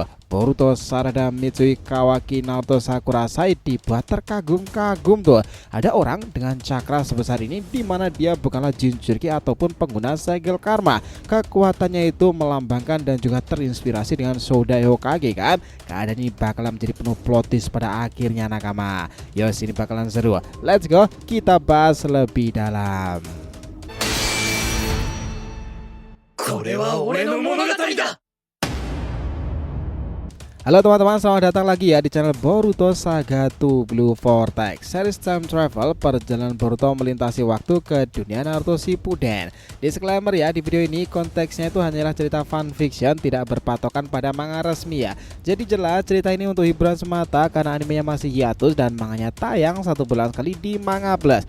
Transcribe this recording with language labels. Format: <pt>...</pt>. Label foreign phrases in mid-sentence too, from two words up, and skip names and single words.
<id>Boruto, Sarada, Mitsui, Kawaki, Naoto, Sakura, Sai dibuat terkagum-kagum tuh. Ada orang dengan cakra sebesar ini dimana dia bukanlah Jinchuriki ataupun pengguna segel karma. Kekuatannya itu melambangkan dan juga terinspirasi dengan Shodai Hokage kan. Keadaan ini bakalan menjadi penuh</id> <en>plot twist</en> <id>pada akhirnya nakama. Yos, ini bakalan seru.</id> <en>Let's go,</en> <id>kita bahas lebih dalam.</id> <ja>これは俺の物語だ</ja> <id>Halo teman-teman, selamat datang lagi ya di channel Boruto Saga to Blue Vortex. Series</id> <en>time travel</en> <id>perjalanan Boruto melintasi waktu ke dunia Naruto Shippuden. Disclaimer ya, di video ini konteksnya itu hanyalah cerita fanfiction, tidak berpatokan pada manga resmi ya. Jadi jelas cerita ini untuk hiburan semata karena animenya masih hiatus dan manganya tayang 1 bulan sekali di Manga Plus.</id>